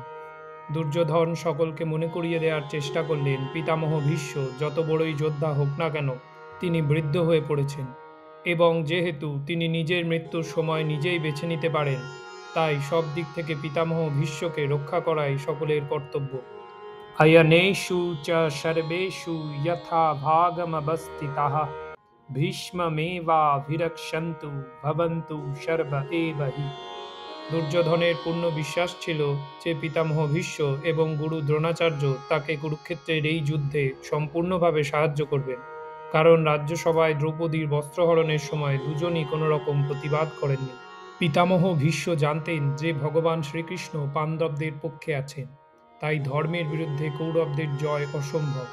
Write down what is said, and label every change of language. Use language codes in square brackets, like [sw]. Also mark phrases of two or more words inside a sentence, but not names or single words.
[bn] দুর্যোধন সকলকে মনে করিয়ে দেওয়ার চেষ্টা করলেন, পিতামহ ভীষ্ম যত বড়ই যোদ্ধা হোক না কেন, তিনি বৃদ্ধ হয়ে পড়েছেন, এবং যেহেতু তিনি নিজের মৃত্যুর সময় নিজেই বেছে নিতে পারেন, তাই সব দিক থেকে পিতামহ ভীষ্মকে রক্ষা করাই সকলের কর্তব্য। [sa] अयनेषु च सर्वेषु यथा भागमवस्थिताः ভীষ্মমেবাভিরক্ষन्तু ভবন্তু সর্ব এব হি। [bn] দুর্যোধনের পূর্ণ বিশ্বাস ছিল যে পিতামহ ভীষ্ম এবং গুরু দ্রোণাচার্য তাকে কুরুক্ষেত্রের এই যুদ্ধে সম্পূর্ণভাবে সাহায্য করবেন, কারণ রাজ্যসভায় দ্রৌপদীর বস্ত্রহরণের সময় দুজনই কোনো রকম প্রতিবাদ করেননি। পিতামহ ভীষ্ম জানতেন যে ভগবান শ্রীকৃষ্ণ পাণ্ডবদের পক্ষে আছেন, তাই ধর্মের বিরুদ্ধে কৌরবদের জয় অসম্ভব।